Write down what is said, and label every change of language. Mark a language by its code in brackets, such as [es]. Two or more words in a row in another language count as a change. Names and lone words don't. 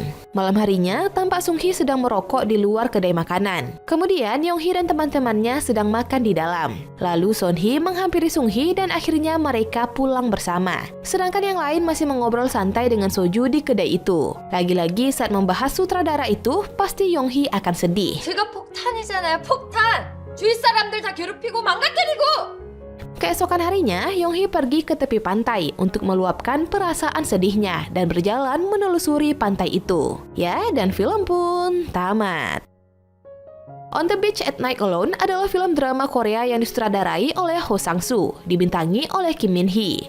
[id] Malam harinya, tampak Sung-hee sedang merokok di luar kedai makanan. Kemudian, Yong-hee dan teman-temannya sedang makan di dalam. Lalu Son-hee menghampiri Sung-hee dan akhirnya mereka pulang bersama. Sedangkan yang lain masih mengobrol santai dengan Soju di kedai itu. Lagi-lagi saat membahas sutradara itu, pasti Yong-hee akan sedih. [ko] 제가 폭탄이잖아요, 폭탄! 주위 사람들 다 괴롭히고 망가뜨리고! [id] Keesokan harinya, Yong-hee pergi ke tepi pantai untuk meluapkan perasaan sedihnya dan berjalan menelusuri pantai itu. Ya, dan film pun tamat. On the Beach at Night Alone adalah film drama Korea yang disutradarai oleh Ho Sang-soo, dibintangi oleh Kim Min-hee.